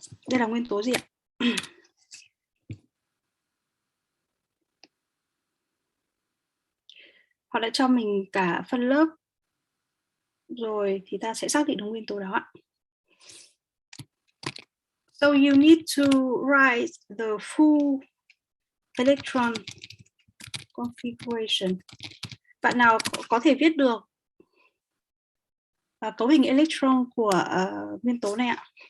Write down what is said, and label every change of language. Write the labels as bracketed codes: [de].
[vi] Đây là nguyên tố gì ạ? Họ đã cho mình cả phân lớp rồi thì ta sẽ xác định được nguyên tố đó ạ. [en] So you need to write the full electron configuration. [vi] Bạn nào có thể viết được cấu hình electron của nguyên tố này ạ?